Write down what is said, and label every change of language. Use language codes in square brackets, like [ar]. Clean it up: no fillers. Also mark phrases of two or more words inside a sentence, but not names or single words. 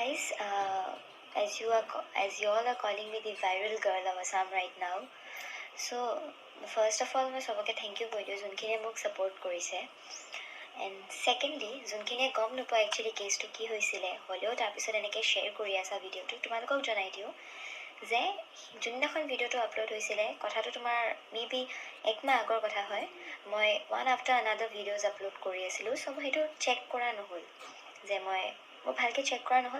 [en] as you all are calling me the viral girl of Assam right now. So first of all, [as] মই সবকে [en] thank you [as] কৈ দিওঁ যোনখিনিয়ে মোক support কৰিছে. [en] And secondly, [as] যোনখিনিয়ে গম নোপোৱা actually কেছটো কি হৈছিলে হ'লেও তাৰপিছত এনেকৈ শ্বেয়াৰ কৰি আছা ভিডিঅ'টো, তোমালোকক জনাই দিওঁ যে যোনদিনাখন ভিডিঅ'টো আপলোড হৈছিলে কথাটো তোমাৰ মেবি একমাহ আগৰ কথা হয়. মই [en] one after another videos [as] আপলোড কৰি আছিলোঁ. চ' মই সেইটো চেক কৰা নহ'ল, যে মই ভালকৈ চেক কৰা নহ'ল.